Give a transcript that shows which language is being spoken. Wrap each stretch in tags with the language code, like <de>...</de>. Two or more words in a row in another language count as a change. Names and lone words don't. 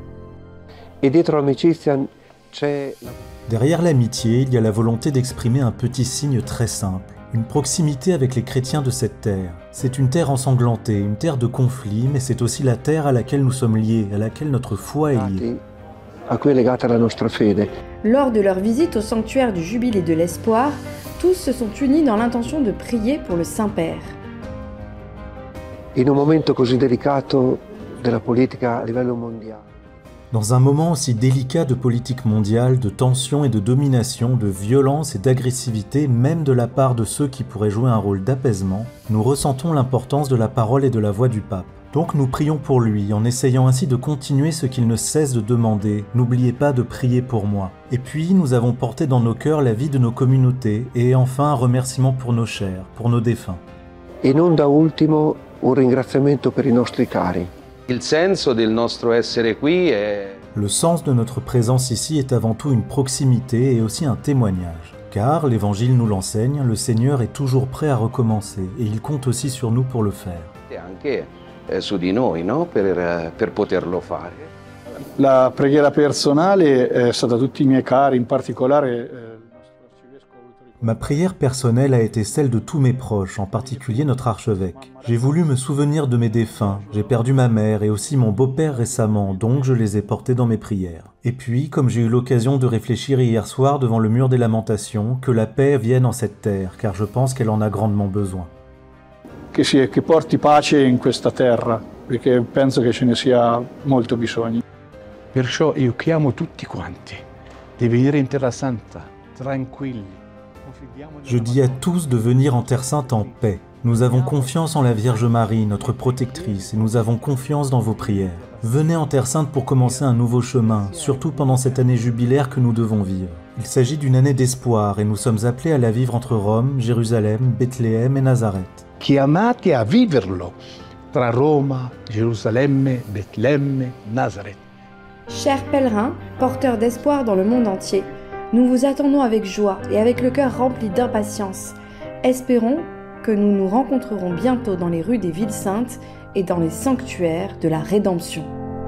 <fr>Derrière l'amitié, il y a la volonté d'exprimer un petit signe très simple, une proximité avec les chrétiens de cette terre. C'est une terre ensanglantée, une terre de conflit, mais c'est aussi la terre à laquelle nous sommes liés, à laquelle notre foi est liée. Lors de leur visite au sanctuaire du Jubilé de l'Espoir, tous se sont unis dans l'intention de prier pour le Saint-Père.</fr> <it>In un momento così delicato della politica a livello mondiale.</it> <fr>Dans un moment aussi délicat de politique mondiale, de tension et de domination, de violence et d'agressivité, même de la part de ceux qui pourraient jouer un rôle d'apaisement, nous ressentons l'importance de la parole et de la voix du pape. Donc nous prions pour lui, en essayant ainsi de continuer ce qu'il ne cesse de demander. N'oubliez pas de prier pour moi. Et puis nous avons porté dans nos cœurs la vie de nos communautés, et enfin un remerciement pour nos chers, pour nos défunts.</fr> <it>Et non da ultimo un ringraziamento per i nostri cari.</it> <fr>Le sens de notre présence ici est avant tout une proximité et aussi un témoignage. Car, l'Évangile nous l'enseigne, le Seigneur est toujours prêt à recommencer et il compte aussi sur nous pour le faire.</fr> <it>su di noi, no? Per poterlo fare. La preghiera personale è stata tutti i miei cari, in particolare.</it> <fr>Ma prière personnelle a été celle de tous mes proches, en particulier notre archevêque. J'ai voulu me souvenir de mes défunts, j'ai perdu ma mère et aussi mon beau-père récemment, donc je les ai portés dans mes prières. Et puis, comme j'ai eu l'occasion de réfléchir hier soir devant le mur des lamentations, que la paix vienne en cette terre, car je pense qu'elle en a grandement besoin.</fr> <it>Che porti pace in questa terra, perché penso che ce ne sia molto bisogno. Perciò io chiamo tutti quanti di venire in Terra Santa, tranquilli.</it> <fr>Je dis à tous de venir en Terre Sainte en paix. Nous avons confiance en la Vierge Marie, notre protectrice, et nous avons confiance dans vos prières. Venez en Terre Sainte pour commencer un nouveau chemin, surtout pendant cette année jubilaire que nous devons vivre. Il s'agit d'une année d'espoir et nous sommes appelés à la vivre entre Rome, Jérusalem, Bethléem et Nazareth.</fr> <it>Chiamati a viverlo tra Roma, Gerusalemme, Betlemme, Nazareth.</it> <fr>Chers pèlerins, porteurs d'espoir dans le monde entier, nous vous attendons avec joie et avec le cœur rempli d'impatience. Espérons que nous nous rencontrerons bientôt dans les rues des villes saintes et dans les sanctuaires de la Rédemption.</fr>